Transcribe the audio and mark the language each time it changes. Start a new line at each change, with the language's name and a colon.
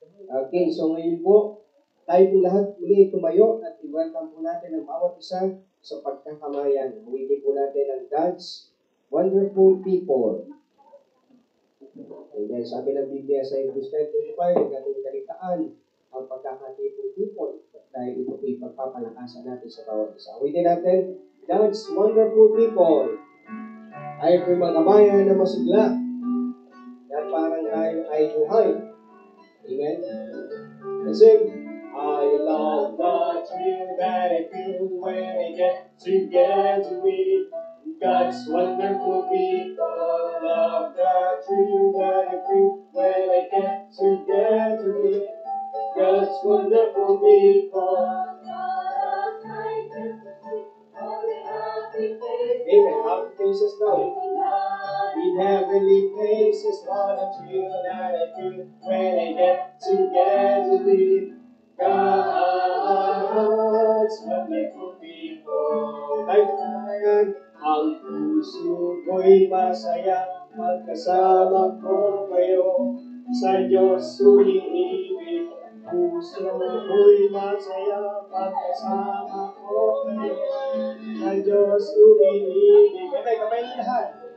Filipino: Okay, so ngayon po, tayo po lahat muli tumayo at i-welcome po natin ang bawat isa sa pagkakamayan. Huwiti po natin ang
English: God's wonderful people.
Filipino: Amen. Sabi ng Biblia sa Hebrews 10:25, ang ating kaligtaan ang pagkakatipong people dahil ito po ipagpapalakasan natin sa bawat isa. Huwiti natin,
English: God's wonderful people.
Filipino: Tayo po'y mga bayan na masigla at parang tayo ay buhay.
English: Amen? Kasi, I love the thrill that I feel when I get together with God's wonderful people. Love the thrill that I feel when I get together with God's wonderful people. Amen. Happy faces now. In heavenly places, what a thrill that I feel when I get together with God's wonderful people.
Filipino: Tayo kamayan, ang puso ko'y masaya pagkasama ko kayo sa Diyos umiibig. Puso ko'y masaya pagkasama ko kayo sa Diyos umiibig. Kamay na lahat.